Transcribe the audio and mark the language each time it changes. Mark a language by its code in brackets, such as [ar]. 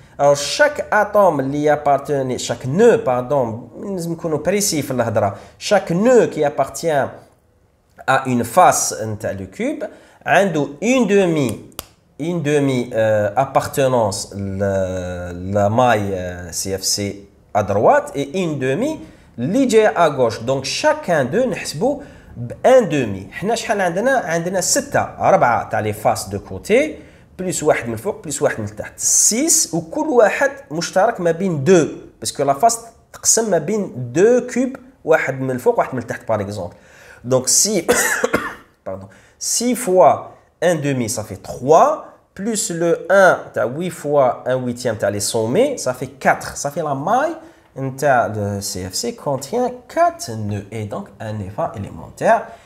[fr] Alors chaque atome اللي appartient, chaque nœud pardon, [ar] لازم نكونوا [fr] précis [ar] في الهضره, [fr] chaque nœud qui appartient à une face نتاع le cube عنده une demi appartenance la maille CFC à droite et une demi اللي à gauche. Donc chacun d'eux [ar] نحسبوا بان [fr] demi. [ar] حنا شحال عندنا 6 4 تاع les faces de côté plus واحد من الفوق plus واحد من التحت 6 وكل واحد مشترك ما بين 2 [fr] parce que la face [ar] تقسم ما بين 2 كوب واحد من الفوق واحد من التحت [fr] par exemple. Donc si pardon 6 fois 1/2, ça fait 3, plus le 1, tu as 8 fois 1/8, tu as les sommets, ça fait 4. Ça fait la maille, le CFC contient 4 nœuds, et donc un effet élémentaire.